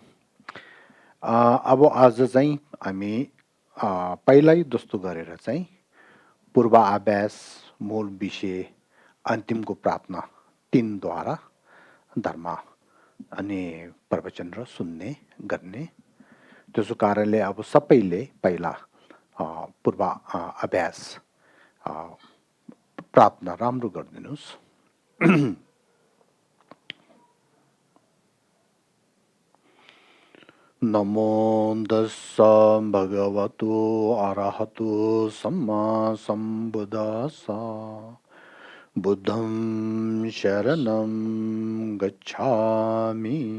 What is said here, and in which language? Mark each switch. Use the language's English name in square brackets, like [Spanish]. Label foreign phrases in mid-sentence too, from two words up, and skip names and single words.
[Nepali] अब आज चाहिँ हामी पहिल्यै जस्तो गरेर चाहिँ पूर्वाभ्यास, मूल विषय, अन्तिमको प्रार्थना तिनद्वारा धर्म अनि प्रवचन र सुन्ने गर्ने। त्यसो कारणले अब सबैले पहिला पूर्व अभ्यास अ, प्रार्थना राम्रो गरिदिनुहोस्। [Pali] नमो दस्स भगवतो अरहतो सम्मा सम्बुद्धस्स बुद्धं शरणं गच्छामि